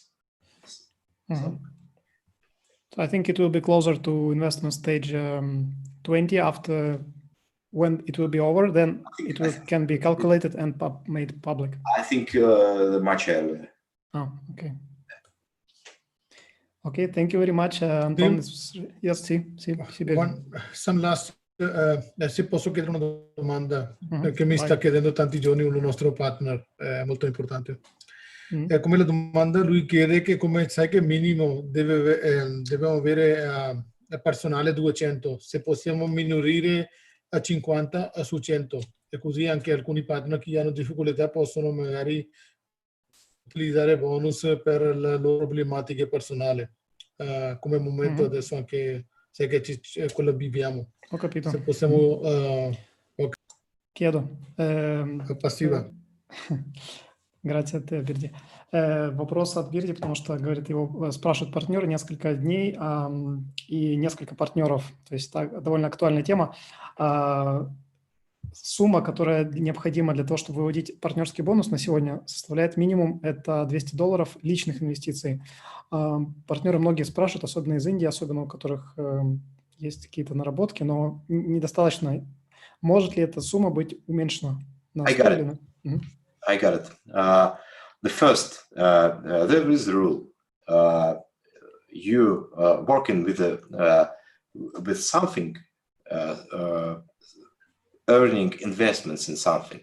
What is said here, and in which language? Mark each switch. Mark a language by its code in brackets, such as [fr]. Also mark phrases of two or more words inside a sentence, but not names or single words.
[en] So I think it will be closer to investment stage 20 after. When it will be over, then can be calculated and made public. I think much earlier. Oh, okay. Okay, thank you very much, Anton. Yes, Some last, [it] se posso chiedere una domanda, perché mi sta chiedendo tanti giorni un nostro partner molto importante. Come la domanda, lui chiede che come sai che minimo dobbiamo avere personale 200, se possiamo minorare a 50 su 100, e così anche alcuni partner che hanno difficoltà possono magari utilizzare bonus per le loro problematiche personali. Come momento adesso anche sai che quello viviamo. Ho capito. Se possiamo chiedo passiva. Grazie, [ru] Бирди. Вопрос от Бирди, потому что, говорит, его спрашивают партнеры несколько дней и несколько партнеров. То есть довольно актуальная тема. Сумма, которая необходима для того, чтобы выводить партнерский бонус на сегодня, составляет минимум это $200 личных инвестиций. Партнеры многие спрашивают, особенно из Индии, особенно у которых есть какие-то наработки, но недостаточно. Может ли эта сумма быть уменьшена? [en] I got it. I got it. The first, there is a rule. You working with something, earning investments in something.